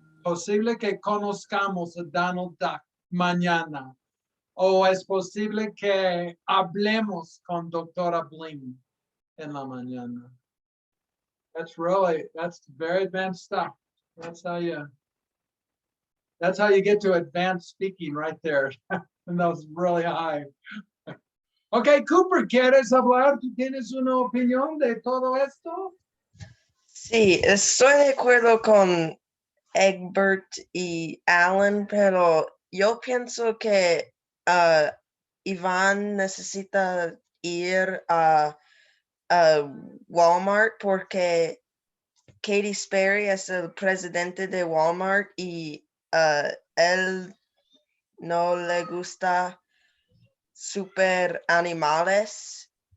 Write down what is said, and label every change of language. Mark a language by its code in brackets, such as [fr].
[es] Posible que conozcamos a Donald Duck mañana. O es posible que hablemos con doctora Bling en la mañana. [en] That's very advanced stuff. That's how you get to advanced speaking right there. And that was really high. [es] Ok, Cooper, ¿quieres hablar? ¿Tú tienes una opinión de todo esto? Sí, estoy de acuerdo con Egbert y Alan, pero yo pienso que Iván necesita ir a Walmart porque Katy Sperry es el presidente de Walmart y él no le gusta super animales.